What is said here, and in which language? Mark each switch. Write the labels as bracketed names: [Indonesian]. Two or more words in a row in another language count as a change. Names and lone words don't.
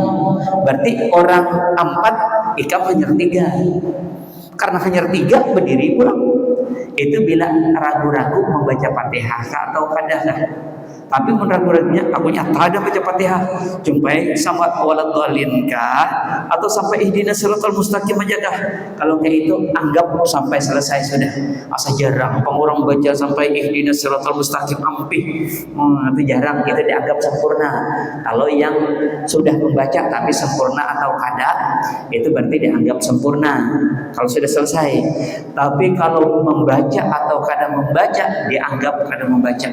[Banjar] Berarti orang 4 ikam hanya 3. Karena hanya 3 berdiri pulang. Itu bila ragu-ragu membaca Fatihah atau kadang. Tapi mun ragu-ragunya aku nyata ada baca Fatihah sampai sama waladhdallin kah atau sampai [Arabic] اهدنا الصراط المستقيم [Banjar] aja kah? Kalau kayak itu anggap sampai selesai sudah. Asa jarang orang baca sampai [Arabic] اهدنا الصراط المستقيم [Banjar] ampih. Itu jarang, itu dianggap sempurna. Kalau yang sudah membaca tapi sempurna atau kada, itu berarti dianggap sempurna kalau sudah selesai. Tapi kalau membaca atau kada membaca dianggap kada membaca.